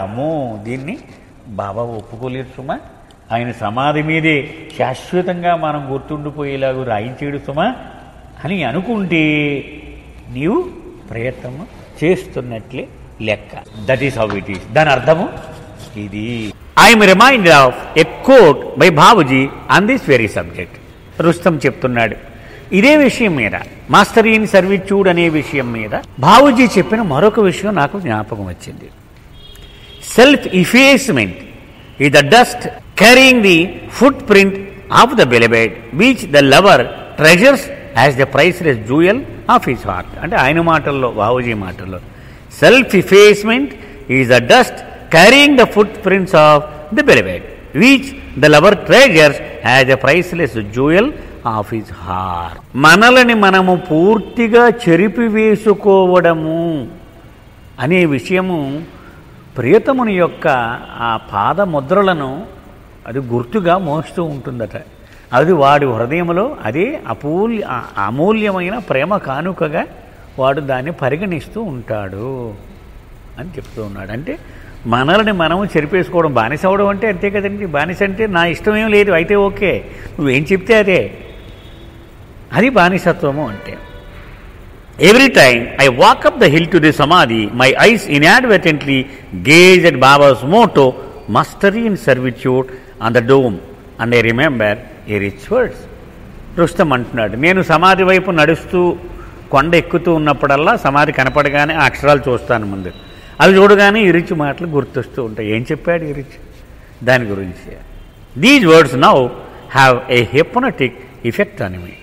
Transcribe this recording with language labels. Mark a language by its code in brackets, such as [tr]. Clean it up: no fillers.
[te] అమ్మో, దీన్ని బాబా ఒప్పుకోలేరు సుమా, ఆయన సమాధి మీదే శాశ్వతంగా మనం గుర్తుండిపోయేలాగా రాయించేడు సుమా అని అనుకుంటే నీవు ప్రయత్నం చేస్తున్నట్లే లెక్క. [en] That is how it is. [te] దాని అర్థము ఇది. [en] I'm reminded of a quote by Babuji on this very subject. [te] Rustam చెప్తున్నాడు ఇదే విషయం మీద, [en] mastery in servitude [te] అనే విషయం మీద బాబుజీ చెప్పిన మరొక విషయం నాకు జ్ఞాపకం వచ్చింది. [en] Self effacement is the dust carrying the footprint of the beloved, which the lover treasures as the priceless jewel of his heart. [te] అంటే ఆయన మాటల్లో, బాబూజీ మాటల్లో, [en] Self effacement is the dust carrying the footprints of the beloved, which the lover treasures as the priceless jewel of his heart. [te] మనల్ని మనము పూర్తిగా చెరిపివేసుకోవడము అనే విషయము ప్రియతముని యొక్క ఆ పాదముద్రలను అది గుర్తుగా మోస్తూ ఉంటుందట. అది వాడి హృదయంలో అదే అమూల్యమైన ప్రేమ కానుకగా వాడు దాన్ని పరిగణిస్తూ ఉంటాడు అని చెప్తూ ఉన్నాడు. అంటే మనల్ని మనము చెరిపేసుకోవడం, బానిస అవడం అంటే అంతే కదండి. బానిస అంటే నా ఇష్టం ఏం లేదు అయితే ఓకే, నువ్వేం చెప్తే అదే, అది బానిసత్వము అంటే. [en] Every time I walk up the hill to the Samadhi, my eyes inadvertently gaze at Baba's motto, mastery in servitude, on the dome, and I remember a rich words. [te] Rustam అంటున్నాడు, నేను సమాధి వైపు నడుస్తూ కొండ ఎక్కుతూ ఉన్నప్పుడల్లా సమాధి కనపడగానే ఆ అక్షరాలు చూస్తాను ముందు. అవి చూడగానే ఈ రిచ్ మాటలు గుర్తొస్తూ ఉంటాయి. ఏం చెప్పాడు ఈ రిచ్ దాని గురించి? [en] These words now have a hypnotic effect on me.